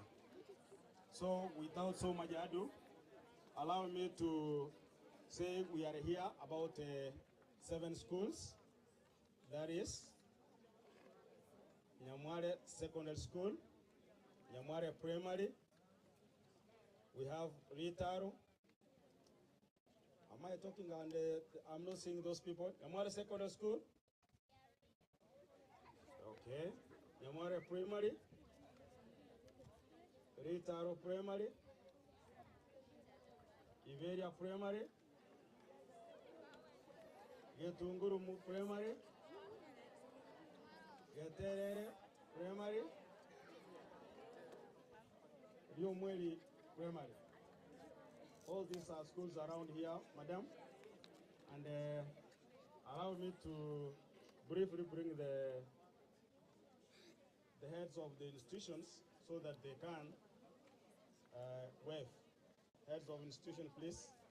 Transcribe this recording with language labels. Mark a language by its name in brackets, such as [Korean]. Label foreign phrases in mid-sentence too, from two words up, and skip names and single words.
[English] So without so much ado, allow me to say we are here about 7 schools. That is Nyamware Secondary School, Nyamware Primary, we have Ritaro. Am I talking and I'm not seeing those people? Nyamware Secondary School? Okay. Nyamware Primary, Ritaro Primary, Iveria Primary, Getungurumu Primary, Geterere Primary, Riomweli Primary. All these are schools around here, madam. And allow me to briefly bring the heads of the institutions so that they can wave. Heads of institution, please.